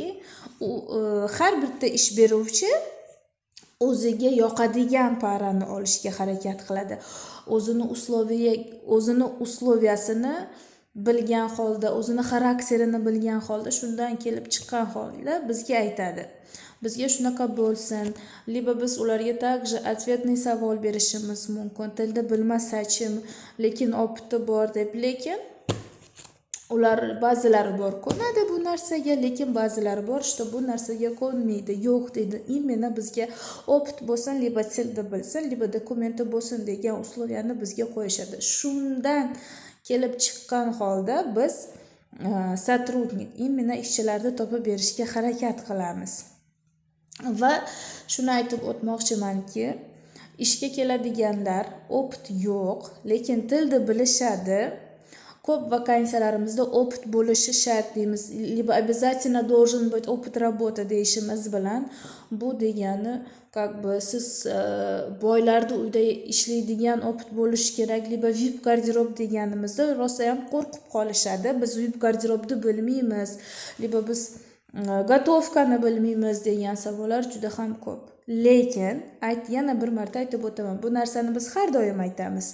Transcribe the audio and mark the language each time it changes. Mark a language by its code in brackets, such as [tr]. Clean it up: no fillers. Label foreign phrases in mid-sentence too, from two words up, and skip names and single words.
[uz] Har bitta ish beruvchi o'ziga yoqadigan parani olishga harakat qiladi. O'zini usloviyasini bilgan holda, o'zini xarakterini bilgan holda, shundan kelib chiqqan holda bizga aytadi. Bizga shunaqa bo'lsin, liba biz ularga [ru] также ответный [uz] savol berishimiz mumkin. Tilni bilmasachim, lekin opiti bor deb, lekin ular ba'zilari bor ko'nadi bu narsaga, lekin ba'zilari bor, что bu narsaga ko'nmaydi. Yo'q deydi. Именно bizga opit bo'lsin, liba tilni bilsin, liba dokumenti bo'lsin degan uslovlarni bizga qo'yishadi. Shundan kelib chiqqan holda biz [ru] сотрудник, именно [uz] ishchilarni topib berishga harakat qilamiz. Va shuni aytib o'tmoqchimanki, ishga keladiganlar opit yo'q, lekin tilni bilishadi. Ko'p vakansiyalarimizda opit bo'lishi shart deymiz. Liba [ru] обязательно должен быть опыт работы [uz] deyishimiz bilan bu degani [ru] как бы [uz] siz boylarda uyda ishlaydigan opit bo'lishi kerak, liba VIP garderob deganimizda rosa ham qo'rqib qolishadi. Biz VIP garderobni bilmaymiz, liba biz готовкani bilmaymiz degan savollar juda ham ko'p. Lekin yana bir marta aytib o'taman, bu narsani biz har doim aytamiz.